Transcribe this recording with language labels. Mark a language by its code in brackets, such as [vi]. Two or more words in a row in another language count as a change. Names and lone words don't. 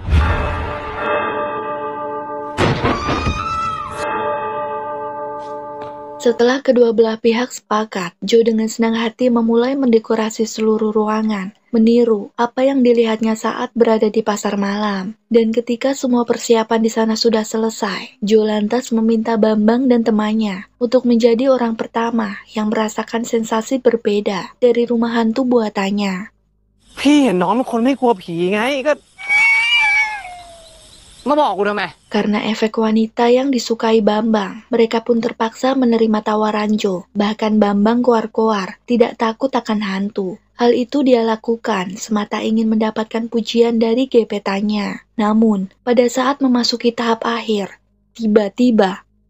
[id] Setelah kedua belah pihak sepakat, Jo dengan senang hati memulai mendekorasi seluruh ruangan, meniru apa yang dilihatnya saat berada di pasar malam. Dan ketika semua persiapan di sana sudah selesai, Jo lantas meminta Bambang dan temannya untuk menjadi orang pertama yang merasakan sensasi berbeda dari rumah hantu buatannya. [th] พี่เห็นน้องเป็นคนไม่กลัวผีไงก็ มาบอกกูทำไม [id] Karena efek wanita yang disukai Bambang, mereka pun terpaksa menerima tawaran Jo. Bahkan Bambang koar-koar tidak takut akan hantu. Hal itu dia lakukan semata ingin mendapatkan pujian dari gebetannya. Namun, pada saat memasuki tahap akhir, tiba-tiba